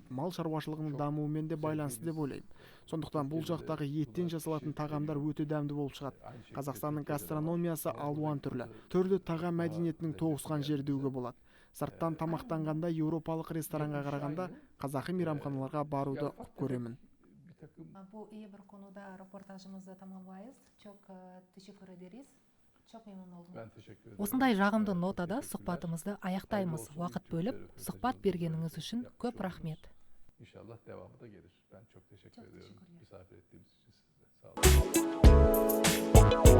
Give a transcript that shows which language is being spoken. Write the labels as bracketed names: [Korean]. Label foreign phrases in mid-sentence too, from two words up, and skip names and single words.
[Kazakh] Мал шаруашылығының дамуымен де байланысты деп ойлаймын. Сондықтан бұл жақтағы еттен жасалатын тағамдар өте дәмді болып шығады. Қазақстанның гастрономиясы алуан түрлі. Түрлі тағам мәдениетінің тоғысқан жері деуге болады. Сырттан тамақтанғанда еуропалық ресторанға қарағанда қазақы мейрамханаларға baruды көремін. [Turkish] Bu iyi bir konuda röportajımızı tamamlayız. Çok teşekkür ederiz. Çok memnun oldum. Ben teşekkür ederim. [Kazakh] Осындай жағымды нотада сұхбатымызды аяқтаймыз. Уақыт бөліп, сұхбат бергеніңіз үшін көп рахмет. [Turkish] İnşallah devamı da gelir. Ben çok teşekkür ediyorum teşekkürler. misafir ettiğimiz için size. Sağ olun.